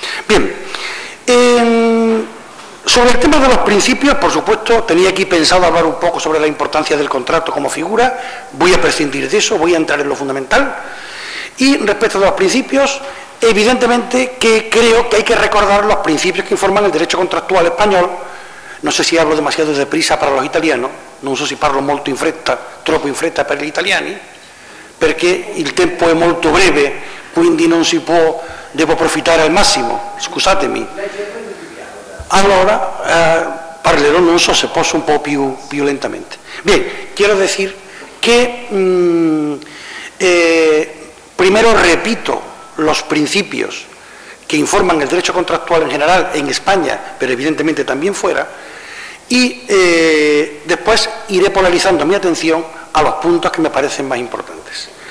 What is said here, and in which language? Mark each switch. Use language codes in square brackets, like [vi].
[es] Bien, sobre el tema de los principios, por supuesto, tenía aquí pensado hablar un poco sobre la importancia del contrato como figura, voy a prescindir de eso, voy a entrar en lo fundamental. Y respecto de los principios, evidentemente que creo que hay que recordar los principios que informan el derecho contrattual español. No sé si hablo demasiado deprisa para los italianos, [it] non so se parlo molto in fretta, troppo in fretta per gli italiani, perché il tempo è molto breve, quindi non si può, devo approfittare al massimo, scusatemi. Allora parlerò, non so se posso, un po' più lentamente. [es] Bien, quiero decir que primero repito los principios que informan el derecho contractual en general en España, pero evidentemente también fuera, y después iré polarizando mi atención a los puntos que me parecen más importantes.